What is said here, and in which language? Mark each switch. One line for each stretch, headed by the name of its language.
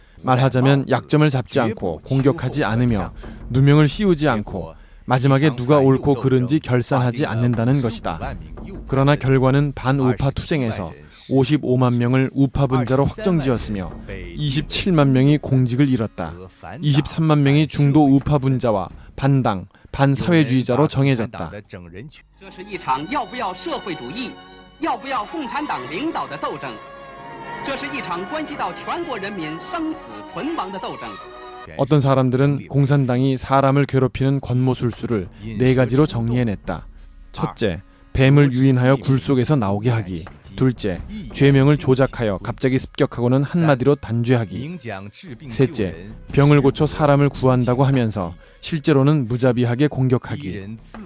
Korean: 말하자면 약점을 잡지 않고 공격하지 않으며 누명을 씌우지 않고 마지막에 누가 옳고 그른지 결산하지 않는다는 것이다. 그러나 결과는 반우파 투쟁에서 55만 명을 우파 분자로 확정지었으며 27만 명이 공직을 잃었다. 23만 명이 중도 우파 분자와 반당, 반사회주의자로 정해졌다.
Chinese: 这是一场要不要社会主义，要不要共产党领导的斗争。这是一场关系到全国人民生死存亡的斗争。
Korean: 어떤 사람들은 공산당이 사람을 괴롭히는 권모술수를 4가지로 정리해냈다. 첫째, 뱀을 유인하여 굴 속에서 나오게 하기. 둘째, 죄명을 조작하여 갑자기 습격하고는 한마디로 단죄하기. 셋째, 병을 고쳐 사람을 구한다고 하면서 실제로는 무자비하게 공격하기.